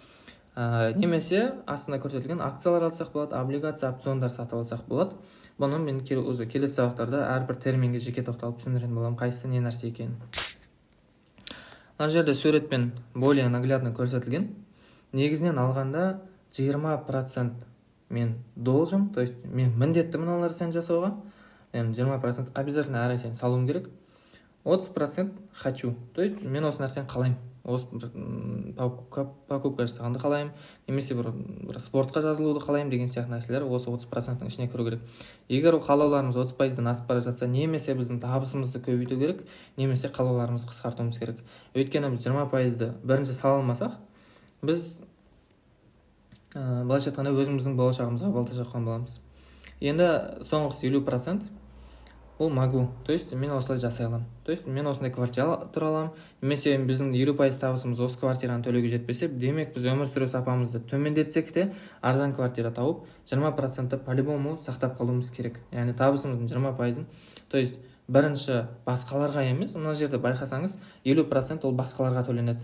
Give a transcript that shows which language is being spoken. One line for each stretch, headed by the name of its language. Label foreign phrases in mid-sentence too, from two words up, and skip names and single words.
Kazakh: Немесе астында көрсетілген акциялар алсақ болады, облигация, опциондар сатып алсақ болады. Бұны мен уже келесі сабақтарда әрбір терминге жеке тоқталып түсіндіретін боламын, қайсысы не нәрсе екенін. Мына жерде суретпен
Russian: более наглядно
Kazakh: көрсетілген. Негізінен алғанда 20% мен
Russian: должен, то есть
Kazakh: мен міндеттімін ол нәрсені жасауға. 20% обязательно әр ай сайын салуым керек. 30%
Russian: хочу, то есть
Kazakh: мен осы нәрсені қалаймын. Осы покупка жасағанды қалаймын, немесе бір спортқа жазылуды қалаймын деген сияқты нәрселер осы 30%-ның ішіне кіру керек. Егер қалауларымыз 30%-дан асып бара жатса, немесе біздің табысымызды көбейту керек, немесе қалауларымызды қысқартуымыз керек. Өйткені біз 20%-ды бірінші сала алмасақ, біз былайша айтқанда өзіміздің болашағымызға балта шапқан боламыз. Енді соңғысы 50% ол
Russian: могу, то есть
Kazakh: мен осылай жасай аламын.
Russian: То есть
Kazakh: мен осындай квартира тұра аламын, немесе біздің 50% табысымыз осы квартираны төлеуге жетпесе, демек біз өмір сүру сапамызды төмендетсек те арзан квартира тауып, 20%-ті по-любому сақтап қалуымыз керек. Яғни табысымыздың 20%-ын,
Russian: то есть
Kazakh: бірінші басқаларға емес, мына жерде байқасаңыз, 50% ол басқаларға төленеді.